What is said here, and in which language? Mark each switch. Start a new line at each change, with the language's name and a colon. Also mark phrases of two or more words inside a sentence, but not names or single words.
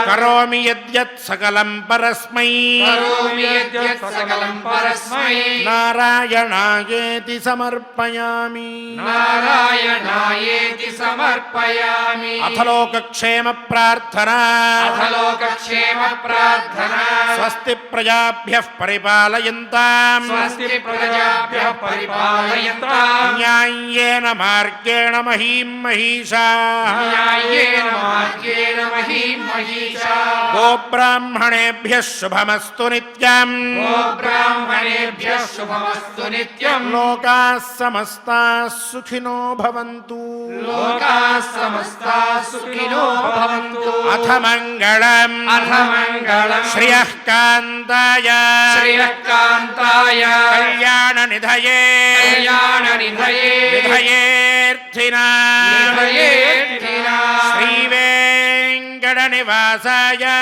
Sanskrit: కరోమి యద్యత్ సకలం పరస్మై కరోమి యద్యత్ సకలం పరస్మై నారాయణాయేతి సమర్పయామి. నారాయణాయేతి సమర్పయామి. అథ లోకక్షేమ ప్రార్థన. అథ లోకక్షేమ ప్రార్థన. స్వస్తి ప్రజాభ్యః పరిపాలయంతాం స్వస్తి ప్రజాభ్యః పరిపాలయంతాం న్యాయేన మార్గేణ మహీం మహిషాః. న్యాయేన మార్గేణ మహీం మహిషాః. గోబ్రాహ్మణేభ్యः శుభమస్తు నిత్యం. గోబ్రాహ్మణేభ్యः శుభమస్తు నిత్యం. లోకాः సమస్తాः సుఖినో భవంతు. లోకాः సమస్తాः సుఖినో భవంతు. అథ మంగళం. అథ మంగళం. శ్రియః కాంతాయ శ్రియకాంతాయ కళ్యాణనిధయే కళ్యాణనిధయే విధయేర్థినాం నిధయేర్థినాం శ్రీవేంకటనివాసాయ